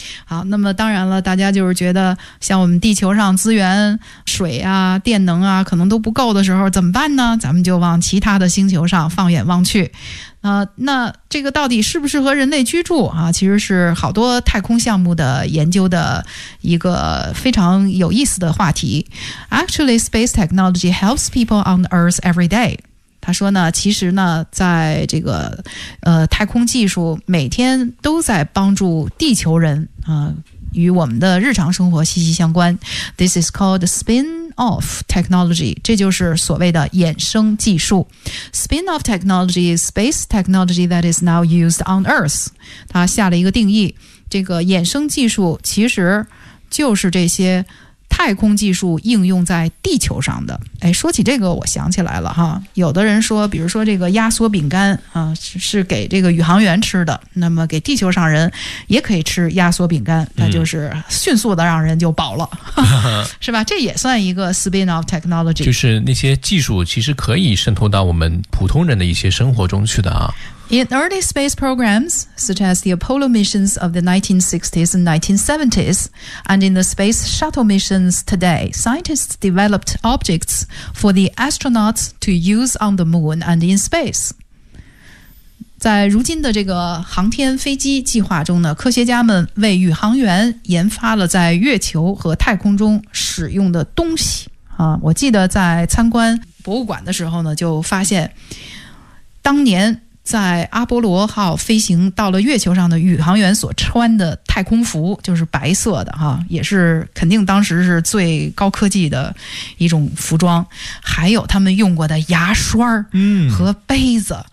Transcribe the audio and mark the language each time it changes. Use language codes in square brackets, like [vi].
[zh] 好，那么当然了，大家就是觉得像我们地球上资源水啊电能啊可能都不够的时候怎么办呢？咱们就往其他的星球上放眼望去。那这个到底适不适合人类居住啊？其实是好多太空项目的研究的一个非常有意思的话题。 [en] Actually, space technology helps people on Earth every day. [zh] 他说呢，其实呢，在这个太空技术每天都在帮助地球人啊，与我们的日常生活息息相关。 [en] This is called spin-off technology, [zh] 这就是所谓的衍生技术。 [en] Spin-off technology is space technology that is now used on Earth. [zh] 它下了一个定义，这个衍生技术其实就是这些太空技术应用在地球上的。哎，说起这个我想起来了哈，有的人说比如说这个压缩饼干啊，是给这个宇航员吃的，那么给地球上人也可以吃压缩饼干，那就是迅速的让人就饱了，是吧？这也算一个 spin-off technology, 就是那些技术其实可以渗透到我们普通人的一些生活中去的啊。 [en] In early space programs, such as the Apollo missions of the 1960s and 1970s, and in the space shuttle missions today, scientists developed objects for the astronauts to use on the moon and in space. [zh] 在如今的这个航天飞机计划中呢，科学家们为宇航员研发了在月球和太空中使用的东西。啊，我记得在参观博物馆的时候呢，就发现当年在阿波罗号飞行到了月球上的宇航员所穿的太空服，就是白色的哈，也是肯定当时是最高科技的一种服装，还有他们用过的牙刷和杯子，